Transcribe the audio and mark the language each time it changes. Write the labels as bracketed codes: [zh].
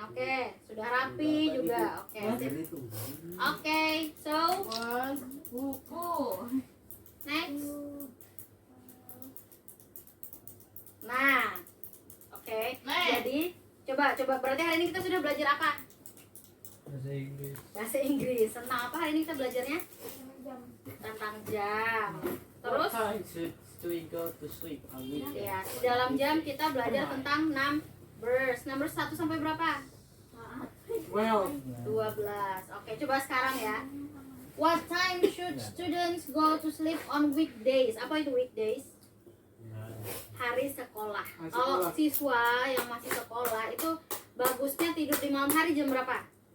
[id] Oke, sudah rapi juga. Oke, sip. Oke, so buku. Next. Nah, oke. Jadi, coba berarti hari ini kita sudah belajar apa? Bahasa Inggris. Bahasa Inggris. Tentang apa hari ini kita belajarnya? Tentang jam. Terus? [en] Do we go to sleep on weekend? [id] Ya, di dalam jam kita belajar tentang numbers. Numbers 1 sampai berapa? 12. 12. Oke, coba sekarang ya. [en] What time should students go to sleep on weekdays? [id] Apa itu weekdays? Hari sekolah. Hari Kalau sekolah. siswa yang masih sekolah itu bagusnya tidur di malam hari jam berapa?